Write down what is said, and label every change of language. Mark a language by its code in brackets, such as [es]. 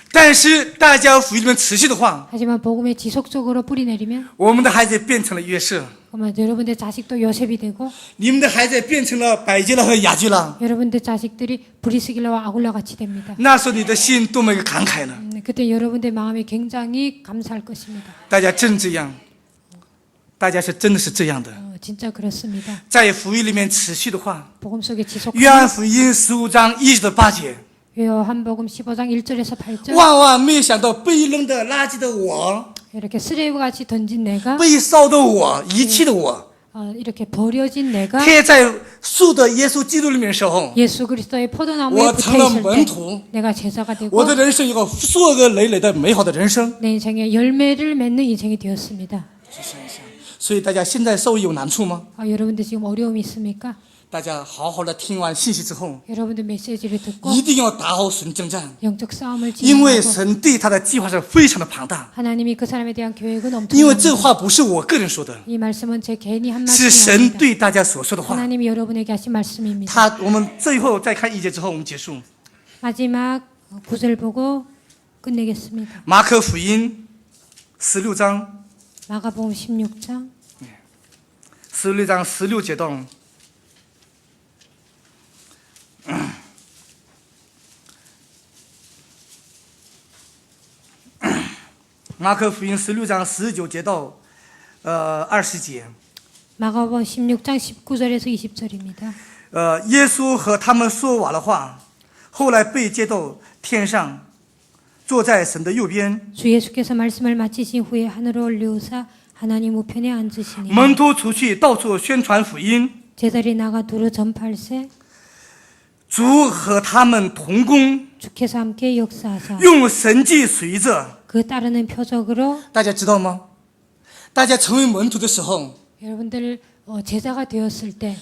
[zh] 但是大家福音里面持续的话 [ko] 하지만 복음에 지속적으로 뿌리 내리면 [zh] 我们的孩子变成了约瑟 [ko] 그러면 여러분들 자식도 요셉이 되고 [zh] 你们的孩子变成了百基拉和雅基拉 [ko] 여러분들 자식들이 브리스길라와 아굴라 같이 됩니다. [zh] 那时候你的心多么感慨呢 [ko] 그때 여러분들 마음이 굉장히 감사할 것입니다. [zh] 大家真这样大家是真的是这样的 [ko] 진짜 그렇습니다. [zh] 在福音里面持续的话 [ko] 복음 속에 [zh] 约 [ko] 지속하면 [zh] 翰福音15章1到8节 [ko] 요한복음 15장 1절에서 8절 [zh] 万万没想到被扔的垃圾的我 [ko] 이렇게 쓰레기와 같이 던진 내가 [zh] 被烧的我遗弃的我 [ko] 이렇게 버려진 내가 [zh] 贴在树的耶稣基督里面的时候 [ko] 예수 그리스도의 포도나무에 [zh] 我成了 [ko] 붙어있을 [zh] 门 [ko] 때 [zh] 徒 [ko] 내가 제자가 되고 [zh] 我的人生有个硕个累累的美好的人生 [ko] 내 인생에 열매를 맺는 인생이 되었습니다. [zh] 所以大家现在受益有难处吗 [ko] 여러분들 지금 어려움이 있습니까? [zh] 大家好好的听完信息之后 [ko] 여러분들 메시지를 듣고 [zh] 一定要打好神征战 [ko] 영적 싸움을 [zh] 因为 [ko] 진행하고 [zh] 神对他的计划是非常的庞大 [ko] 하나님이 그 사람에 대한 계획은 [zh] 因为这 [ko] 엄청납니다. [zh] 话不是我个人说的 [ko] 이 말씀은 제 개인이 한 [zh] 是 [ko] 말씀이 [zh] 神 [ko] 아닙니다. [zh] 对大家所说的话 [ko] 하나님이 여러분에게 하신 말씀입니다. [zh] 我们最后再看1节之后我们结束 [ko] 마지막 9절 보고 끝내겠습니다. [zh] 马可福音16章 [ko] 마가복음 16장 [zh] 16章16节到马可福音16章19节到20节 [ko] 마가복음 16장 19절에서 20절입니다. [zh] 耶稣和他们说完了话，后来被接到天上，坐在神的右边。 [ko] 주 예수께서 말씀을 마치신 후에 하늘로 올리우사 하나님 우편에 앉으시니 [zh] 门徒出去到处宣传福音， [ko] 제자리 나가 두루 전파할세 [zh] 主和他们同工， [ko] 주께서 함께 역사하사 [zh] 用神迹随着。 [ko] 그 따르는 표적으로 [zh] 大家知道吗？大家成为门徒的时候， [ko] 여러분들 제자가 되었을 때